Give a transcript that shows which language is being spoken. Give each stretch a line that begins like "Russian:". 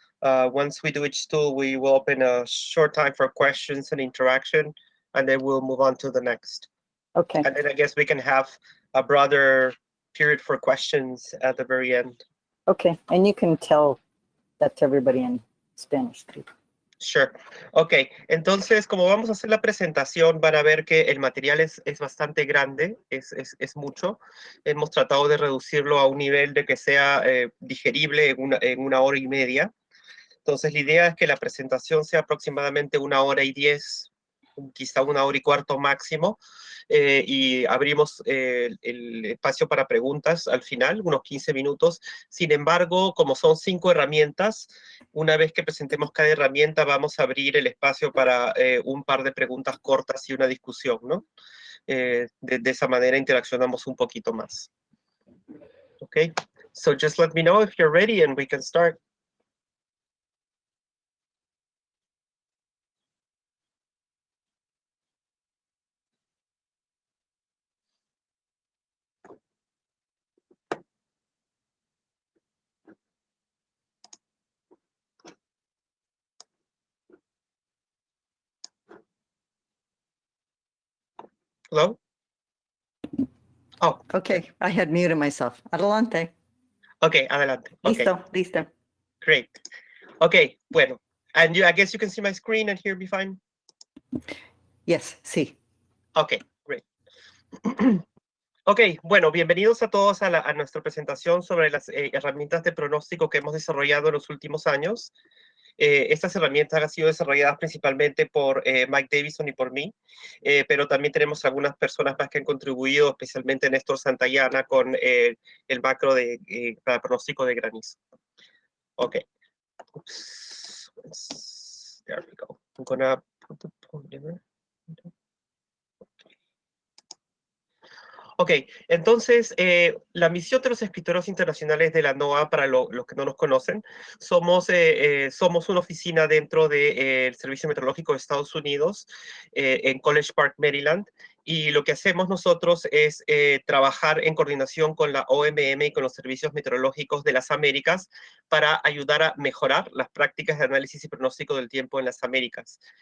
English: Once we do each tool, we will open a short time for questions and interaction, and then we'll move on to the next. Okay. And then I guess we can have a broader period for questions at the very end. Okay. And you can tell that to everybody in Spanish too. Sure.
Spanish: Ok, entonces como vamos a hacer la presentación, van a ver que el material es bastante grande, es mucho. Hemos tratado de reducirlo a un nivel de que sea digerible en una hora y media. Entonces la idea es que la presentación sea aproximadamente 1 hora y 10, quizá 1 hora y cuarto máximo, y abrimos el espacio para preguntas al final, unos 15 minutos. Sin embargo, como son 5 herramientas, una vez que presentemos cada herramienta, vamos a abrir el espacio para un par de preguntas cortas y una discusión, ¿no? De esa manera interaccionamos un poquito más.
English: Okay, so just let me know if you're ready and we can start. Hello? Oh, Okay, I had muted myself. Adelante. okay, adelante. Okay,
Spanish: Listo.
English: great. Okay, bueno. And I guess you can see my screen and hear me fine? Yes, sí. Okay, great.
Spanish: Ok, bueno, bienvenidos a todos a nuestra presentación sobre las herramientas de pronóstico que hemos desarrollado en los últimos años. Estas herramientas han sido desarrolladas principalmente por Mike Davison y por mí, pero también tenemos algunas personas más que han contribuido, especialmente Néstor Santayana con el macro para pronóstico de granizo.
English: Ok. Oops. There we go. I'm gonna put the pointer.
Spanish: Ok, entonces la misión de los escritores internacionales de la NOAA, para los que no nos conocen, somos una oficina dentro del Servicio Meteorológico de Estados Unidos en College Park, Maryland, y lo que hacemos nosotros es trabajar en coordinación con la OMM y con los servicios meteorológicos de las Américas para ayudar a mejorar las prácticas de análisis y pronóstico del tiempo en las Américas.